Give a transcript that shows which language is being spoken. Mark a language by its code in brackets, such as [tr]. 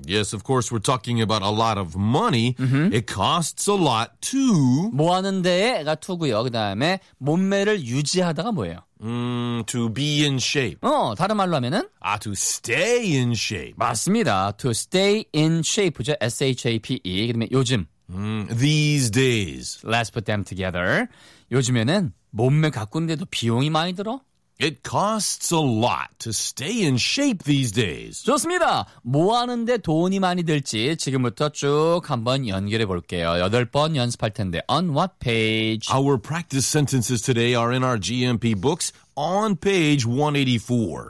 [en] Yes, of course, we're talking about a lot of money. Mm-hmm. It costs a lot to. [ko] 뭐 하는 데가 to고요. 그다음에 몸매를 유지하다가 뭐예요? [en] To be in shape. [ko] 다른 말로 하면은? [en] To stay in shape. [ko] 맞습니다. [en] To stay in shape [ko] 죠. S-H-A-P-E. 그다음에 요즘. [en] These days. Let's put them together. [ko] 요즘에는 몸매 가꾼데도 비용이 많이 들어? [en] It costs a lot to stay in shape these days. [ko] 좋습니다. 뭐 하는데 돈이 많이 들지 지금부터 쭉 한번 연결해 볼게요. 여덟 번 연습할 텐데. [en] On what page? Our practice sentences today are in our GMP books on page 184.